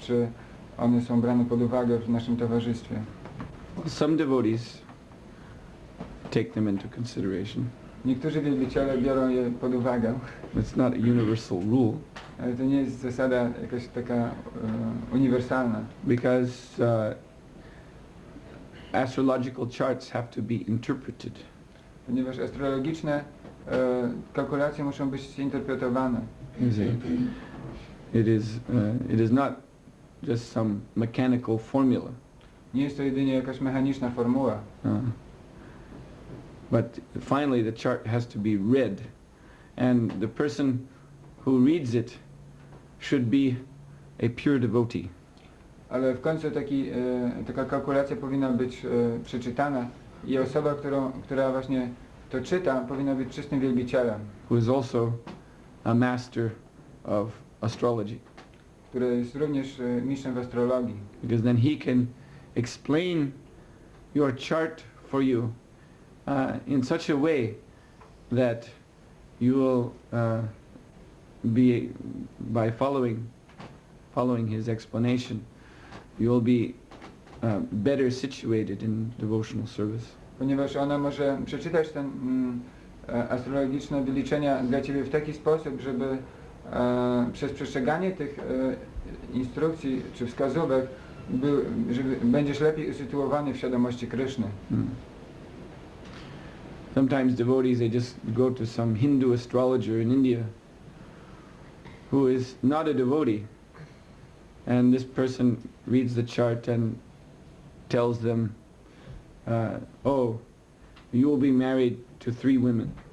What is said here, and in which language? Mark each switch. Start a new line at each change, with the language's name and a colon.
Polish: Czy one są brane pod uwagę w naszym towarzystwie?
English: Well, some devotees take them into consideration.
Polish: Niektórzy wielbiciele biorą je pod uwagę.
English: It's not a universal rule.
Polish: Ale to nie jest zasada jakaś taka uniwersalna.
English: Because astrological charts have to be interpreted.
Polish: Ponieważ astrologiczne kalkulacje muszą być interpretowane.
English: It is not just some mechanical formula.
Polish: Nie jest to jedynie jakaś mechaniczna formuła.
English: But finally the chart has to be read, and the person who reads it should be a pure devotee.
Polish: Ale w końcu taka kalkulacja powinna być przeczytana i osoba, która właśnie to czyta, powinna być czystym wielbicielem.
English: Who is also a master of astrology.
Polish: Który jest również mistrzem w astrologii.
English: Because then he can explain your chart for you in such a way that you will be, by following his explanation, you will be better situated in devotional service.
Polish: Ponieważ ona może przeczytać ten astrologiczne wyliczenia dla Ciebie w taki sposób, żeby przez przestrzeganie tych instrukcji czy wskazówek żeby będziesz lepiej usytuowany w świadomości Kryszny.
English: Sometimes devotees, they just go to some Hindu astrologer in India who is not a devotee, and this person reads the chart and tells them, oh, you will be married to 3 women.